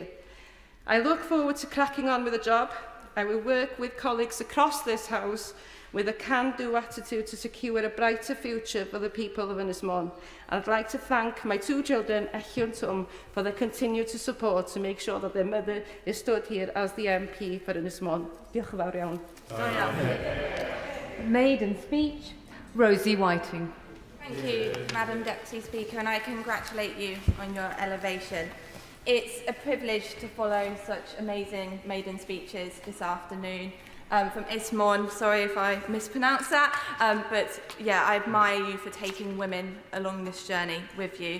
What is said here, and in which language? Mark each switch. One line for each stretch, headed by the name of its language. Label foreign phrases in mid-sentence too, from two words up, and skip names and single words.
English: I look forward to cracking on with the job. I will work with colleagues across this House with a can-do attitude to secure a brighter future for the people of Ynys Môn. And I'd like to thank my 2 children, Echi and Tom, for their continued support to make sure that their mother is stood here as the MP for Ynys Môn.
Welsh: Diolch yn fawr iawn.
English: Maiden speech, Rosie Whiting. Thank you, Madam Deputy Speaker, and I congratulate you on your elevation. It's a privilege to follow such amazing maiden speeches this afternoon. From Ynys Môn, sorry if I mispronounced that, but yeah, I admire you for taking women along this journey with you.